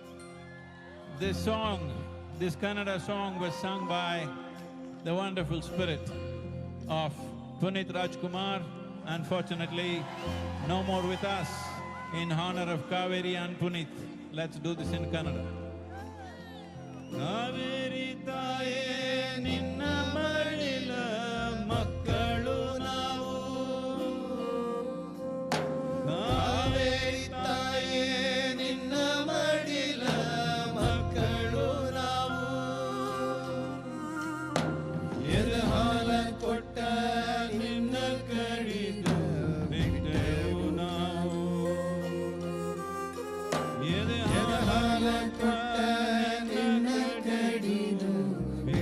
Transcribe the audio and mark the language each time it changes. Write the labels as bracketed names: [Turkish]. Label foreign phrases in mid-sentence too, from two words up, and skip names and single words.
[English] This song, this Kannada song was sung by the wonderful spirit of Punit Rajkumar unfortunately, no more with us. In honor of Kaveri and Punit, let's do this in Kannada. [Kannada] ಕಾವೇರಿ ತಾಯೇ ನಿನ್ನ ಮಡಿಲ ಮಕ್ಕಳು ನಾವು. ಕಾವೇರಿ ತಾಯೇ ನಿನ್ನ ಮಡಿಲ ಮಕ್ಕಳು ನಾವು. ಎದೆಹಾಲ ಕೊಟ್ಟ ನಿನ್ನ ಕಡಿದು ಬಿಟ್ಟೆವು ನಾವು. ಎದೆಹಾಲ ಕೊಟ್ಟ ನಿನ್ನ ಕಡಿದು